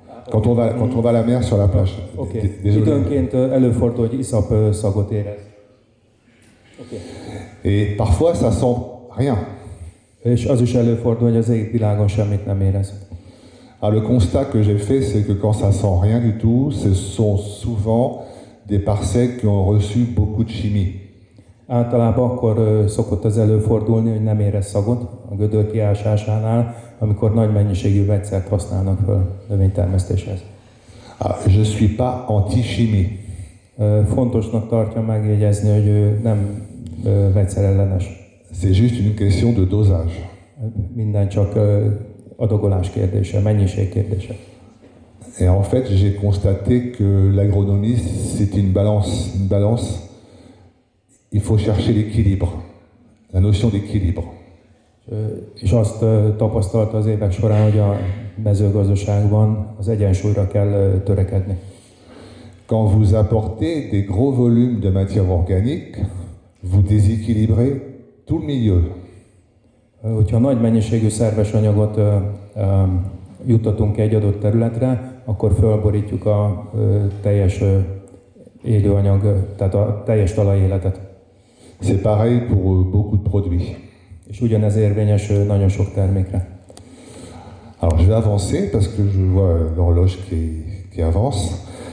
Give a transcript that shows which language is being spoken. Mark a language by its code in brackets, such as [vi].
[fr] Quand on va à la mer sur la plage. Okay. [hu] Időnként előfordul, hogy iszap szagot érez. Okay. [fr] Et parfois ça sent rien. [hu] És az is előfordul, hogy az égvilágon semmit nem érez. [fr] Alors le constat que j'ai fait, c'est que quand ça sent rien du tout, ce sont souvent des parcelles qui ont reçu beaucoup de chimie. [hu] Általában akkor szokott az előfordulni, hogy nem érez szagot a gödör kiásásánál, amikor nagy mennyiségű vegyszert használnak föl növénytermesztéshez. [fr] Je suis pas anti-chimie. [hu] Fontosnak tartja megjegyezni, hogy ő nem vegyszerellenes. [fr] C'est juste une question de dosage. [hu] Minden csak adagolás kérdése, mennyiség kérdése. [fr] Et en fait, j'ai constaté que l'agronomie, c'est une balance. Une balance, il faut chercher l'équilibre, la notion d'équilibre. [hu] És azt tapasztalta az évek során, hogy a mezőgazdaságban az egyensúlyra kell törekedni. [fr] Quand vous apportez des gros volumes de matière organique, vous déséquilibrez tout le milieu. [hu] Hogyha nagy mennyiségű szerves anyagot juttatunk egy adott területre, akkor fölborítjuk a teljes élőanyag, tehát a teljes talajéletet. [fr] C'est pareil pour beaucoup de produits. [hu] És ugyanez érvényes nagyon sok termékre. [fr] Alors je vais avancer parce que je vois l'horloge qui avance.